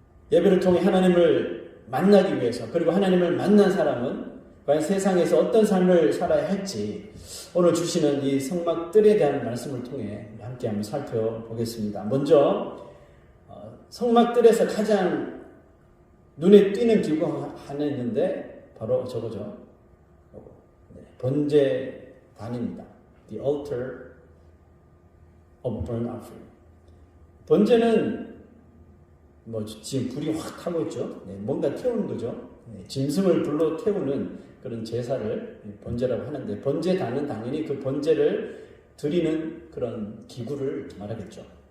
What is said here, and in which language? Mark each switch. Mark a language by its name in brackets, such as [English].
[Korean] 예배를 통해 하나님을 만나기 위해서, 그리고 하나님을 만난 사람은 과연 세상에서 어떤 삶을 살아야 할지 오늘 주시는 이 성막들에 대한 말씀을 통해 함께 한번 살펴보겠습니다. 먼저 성막들에서 가장 눈에 띄는 기구가 하나 있는데 바로 저거죠. 번제단입니다. [English] The altar of burnt offering. [Korean] 번제는 지금 불이 확 타고 있죠. 뭔가 태우는 거죠. 짐승을 불러 태우는 그런 제사를 번제라고 하는데, 번제단은 당연히 그 번제를 드리는 그런 기구를 말하겠죠.